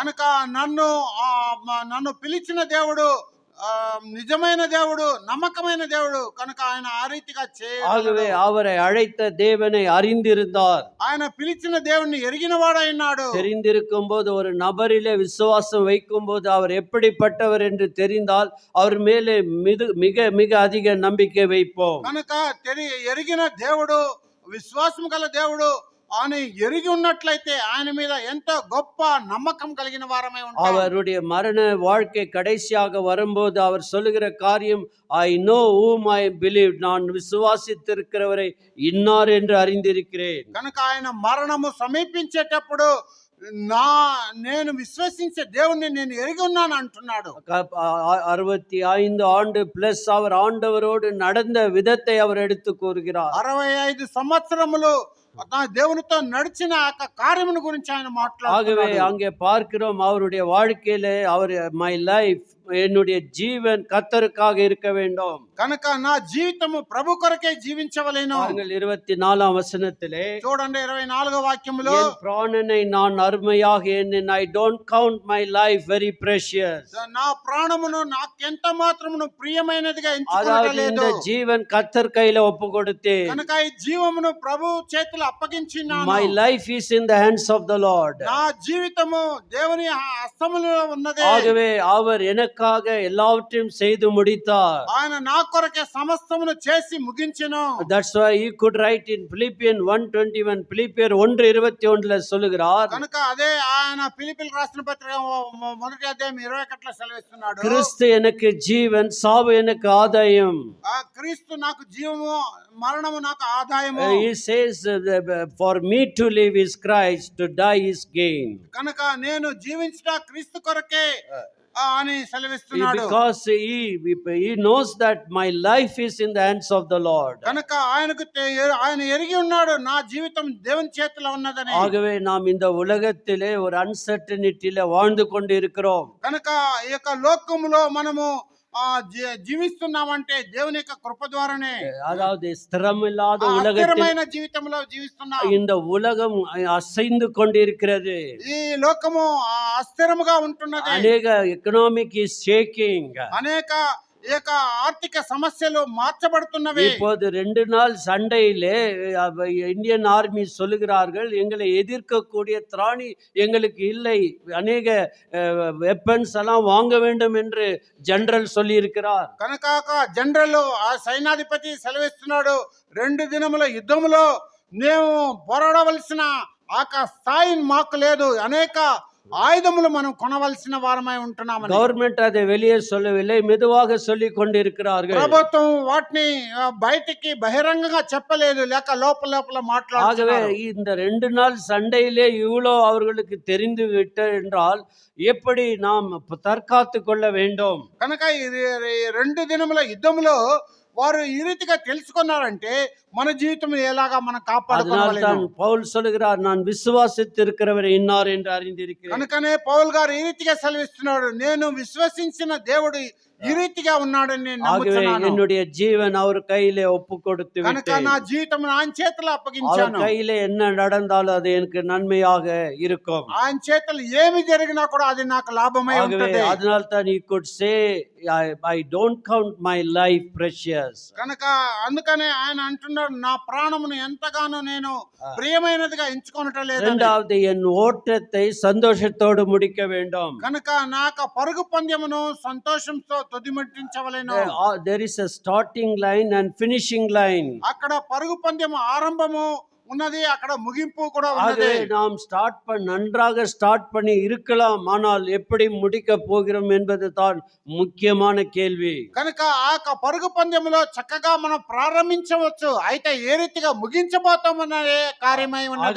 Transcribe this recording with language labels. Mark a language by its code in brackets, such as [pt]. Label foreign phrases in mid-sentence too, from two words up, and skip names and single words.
[te] కనుక నన్ను పిలిచిన దేవుడు నిజమైన దేవుడు, నమ్మకమైన దేవుడు, కనుక ఆయన ఆ రీతిగా [ta] ஆகவே அவரை அழைத்த தேவனை அறிந்திருந்தார். [te] ఆయన పిలిచిన దేవుణ్ణి ఎరిగిన వాడైనాడు. [ta] தெரிந்திருக்கும் போது, ஒரு நபரிலே விசுவாசம் வைக்கும் போது அவர் எப்படிப்பட்டவர் என்று தெரிந்தால் அவர் மேலே மிக மிக அதிக நம்பிக்கை வைப்போம். [te] కనుక ఎరిగిన దేవుడు, విశ్వాసం గల దేవుడు, ఆయన ఎరిగి ఉన్నట్లయితే ఆయన మీద ఎంతో గొప్ప నమ్మకం కలిగిన వారమై ఉంటాం. [ta] அவருடைய மரண வாழ்க்கை கடைசியாக வரும்போது அவர் சொல்லுகிற காரியம், [en] I know whom I believe, [ta] நான் விசுவாசித்திருக்கிறவரை இன்னார் என்று அறிந்திருக்கிறேன். [te] కనుక ఆయన మరణము సమీపించేటప్పుడు నేను విశ్వసించే దేవుణ్ణి నేను ఎరిగి ఉన్నాను అంటున్నాడు. [ta] 65 ஆண்டு பிளஸ் அவர் ஆண்டவரோடு நடந்த விதத்தை அவர் எடுத்து கூறுகிறார். [te] 65 సంవత్సరములు దేవునితో నడిచిన కార్యమును గురించి ఆయన [ta] ஆகவே [te] మాట్లాడుతున్నాడు. [ta] அங்கே பார்க்கிறோம் அவருடைய வாழ்க்கையிலே அவர் [en] my life, [ta] என்னுடைய ஜீவன் கர்த்தருக்காக இருக்க வேண்டும். [te] కనుక నా జీవితము ప్రభు కొరకే జీవించవలెను. [ta] பாருங்கள் 24ஆம் வசனத்திலே, [te] చూడండి 24వ వాక్యములో, [ta] என் பிராணனை நான் அருமையாக எண்ணேன், [en] I don't count my life very precious. [te] నా ప్రాణమును నాకెంత మాత్రమును ప్రియమైనదిగా [ta] அதாவது [te] ఎంచుకోలేదు. [ta] இந்த ஜீவன் கர்த்தர் கையில ஒப்பு கொடுத்தேன். [te] కనుక ఈ జీవమును ప్రభు చేతిలో అప్పగించినాను. [en] My life is in the hands of the Lord. [te] నా జీవితము దేవుని హస్తములో ఉన్నదే. [ta] ஆகவே அவர் எனக்காக எல்லாவற்றையும் செய்து முடித்தார். [te] ఆయన నా కొరకే సమస్తమును చేసి ముగించెను. [en] That's why he could write in Philippians 1:21, [ta] பிலிப்பியர் 1:21 சொல்லுகிறார், [te] కనుక అదే ఆయన ఫిలిప్పీయులకు రాసిన పత్రిక మొదటి అధ్యాయం 21 సెలవిస్తున్నాడు. [ta] கிறிஸ்து எனக்கு ஜீவன், சாவு எனக்கு ஆதாயம். [te] ఆ క్రీస్తు నాకు జీవము, మరణము నాకు ఆదాయము. [en] He says, for me to live is Christ, to die is gain. [te] కనుక నేను జీవించుట క్రీస్తు కొరకే అని సెలవిస్తున్నాడు. [en] Because he knows that my life is in the hands of the Lord. [te] కనుక ఆయన ఎరిగి ఉన్నాడు నా జీవితం దేవుని చేతిలో ఉన్నదని. [ta] ஆகவே நாம் இந்த உலகத்திலே ஒரு அன்சர்டனிட்டில வாழ்ந்து கொண்டு இருக்கிறோம். [te] కనుక ఈ యొక్క లోకములో మనము జీవిస్తున్నామంటే దేవుని యొక్క కృప ద్వారానే. [ta] அதாவது ஸ்திரமில்லாத உலகத்தில் [te] అస్థిరమైన జీవితంలో జీవిస్తున్నాం. [ta] இந்த உலகம் அசைந்து கொண்டிருக்கிறது. [te] ఈ లోకము అస్థిరముగా ఉంటున్నది. [en] అనేక ఎకనామిక్ is shaking. [te] అనేక ఏక ఆర్థిక సమస్యలు మార్చబడుతున్నవి. [ta] இப்போது 2 நாள் சண்டையிலே [en] Indian army [ta] சொல்லுகிறார்கள், எங்களை எதிர்க்கக்கூடிய திராணி எங்களுக்கு இல்லை, அநேக வெப்பன்ஸ் எல்லாம் வாங்க வேண்டும் என்று ஜெனரல் சொல்லி இருக்கிறார். [te] కనుక జనరల్ ఆ సైన్యాధిపతి సెలవిస్తున్నాడు, 2 దినముల యుద్ధములో మేము పోరాడవలసిన స్థాయి మాకు లేదు, అనేక ஆயுதமுలు మనం కొనవలసిన వారమై ఉంటున్నామని. [ta] గవర్నమెంట్ அதை வெளியே சொல்லவில்லை, மெதுவாக சொல்லி கொண்டிருக்கிறார்கள். [te] ప్రభుత్వం వాటిని బయటికి బహిరంగంగా చెప్పలేదు, లేక లోపల లోపల మాట్లాడుతున్నారు. [ta] ஆகவே இந்த 2 நாள் சண்டையிலே இவ்வளோ அவர்களுக்கு தெரிந்து விட்ட என்றால் எப்படி நாம் தற்காத்து கொள்ள வேண்டும்? [te] కనుక ఈ 2 దినముల యుద్ధములో వారు ఈ రీతిగా తెలుసుకున్నారంటే మన జీవితం ఎలాగా మనం కాపాడుకోవాలి. [ta] పౌలు சொல்லுகிறார், நான் விசுவாசித்திருக்கிறவரை இன்னார் என்று அறிந்திருக்கிறேன். [te] కనుకనే పౌలు గారు ఈ రీతిగా సెలవిస్తున్నాడు, నేను విశ్వసించిన దేవుడు ఈ రీతిగా ఉన్నాడని నేను నమ్ముతున్నాను. [ta] என்னுடைய ஜீவன் அவர் கையிலே ஒப்பு கொடுத்து [te] కనుక [ta] விட்டேன். [te] నా జీవితం ఆయన చేతిలో [ta] அவர் [te] అప్పగించాను. [ta] கையிலே என்ன நடந்தாலும் அது எனக்கு நன்மையாக இருக்கும். [te] ఆయన చేతులు ఏమి జరిగినా కూడా అది నాకు లాభమై ఉంటుంది. [ta] அதனால தான் [en] he could say, I don't count my life precious. [te] కనుక అందుకనే ఆయన అంటున్నాడు, నా ప్రాణమును ఎంతగానో నేను ప్రియమైనదిగా ఎంచుకొనటం లేదు. [ta] இரண்டாவது, என் ஓட்டத்தை சந்தோஷத்தோடு முடிக்க வேண்டும். [te] కనుక నాకు పరుగు పందెమును సంతోషంతో తుదిముట్టించవలెను. [en] There is a starting line and finishing line. [te] అక్కడ పరుగు పందెము ఆరంభము ఉన్నది, అక్కడ ముగింపు కూడా ఉన్నది. [ta] நாம் நன்றாக ஸ்டார்ட் பண்ணி இருக்கலாம், ஆனால் எப்படி முடிக்க போகிறோம் என்பது தான் முக்கியமான கேள்வி. [te] కనుక ఆ పరుగు పందెములో చక్కగా మనం ప్రారంభించవచ్చు, అయితే ఏ రీతిగా ముగించబోతామనే కార్యమై ఉన్నది.